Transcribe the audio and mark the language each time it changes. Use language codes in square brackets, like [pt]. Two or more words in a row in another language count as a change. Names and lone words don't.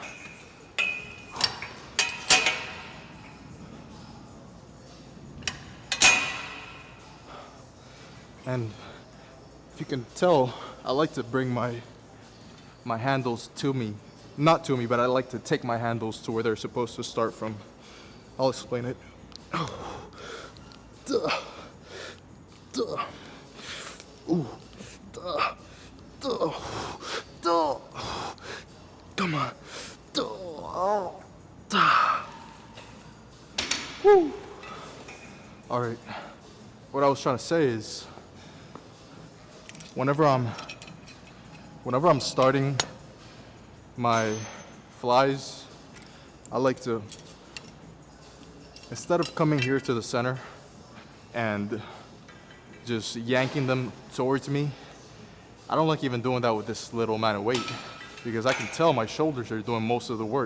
[en] And if you can tell, I like to bring my handles to me. Not to me, but I like to take my handles to where they're supposed to start from. I'll explain it. Duh. Duh. Ooh. Duh. Duh. Duh. Come on. Duh. Duh. Woo. All right. What I was trying to say is, whenever I'm starting my flies, I like to, instead of coming here to the center and just yanking them towards me, I don't like even doing that with this little amount of weight, because I can tell my shoulders are doing most of the work.